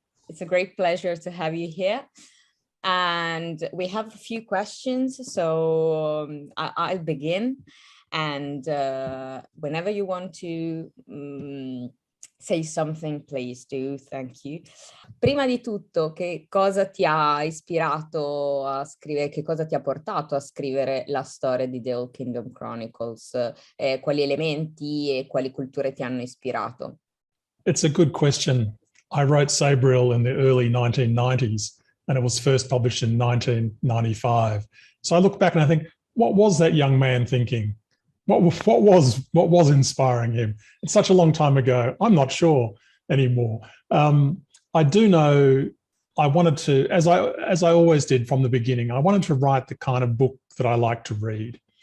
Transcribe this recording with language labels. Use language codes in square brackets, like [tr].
[en] It's a great pleasure to have you here. And we have a few questions, so I'll begin. And whenever you want to say something, please do. Thank you. [it] Prima di tutto, che cosa ti ha ispirato a scrivere, che cosa ti ha portato a scrivere la storia di The Old Kingdom Chronicles? Quali elementi e quali culture ti hanno ispirato? [en] It's a good question. I wrote Sabriel in the early 1990s, and it was first published in 1995. So I look back and I think, what was that young man thinking? What was inspiring him? It's such a long time ago. I'm not sure anymore. I do know I wanted to, as I always did from the beginning, I wanted to write the kind of book that I like to read.